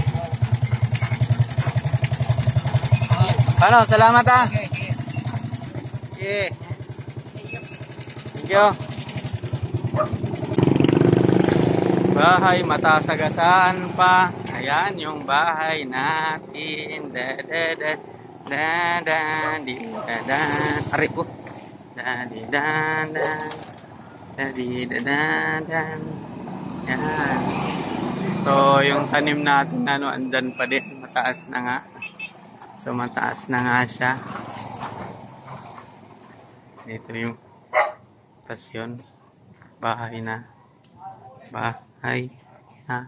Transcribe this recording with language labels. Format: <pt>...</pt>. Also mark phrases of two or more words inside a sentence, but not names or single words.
<tl>Ano, salamat ah.</tl> <en>Okay. Thank you.</en> <tl>Bahay matasagasaan pa. Ayan yung bahay natin. Da da da da da di da da. Aray ko. Da di da da. Dadidadan. Yan. So, yung tanim natin, andyan pa din. Mataas na nga. So, mataas na nga siya. Ito yung pasyon. Bahay na. Bahay na.</tl>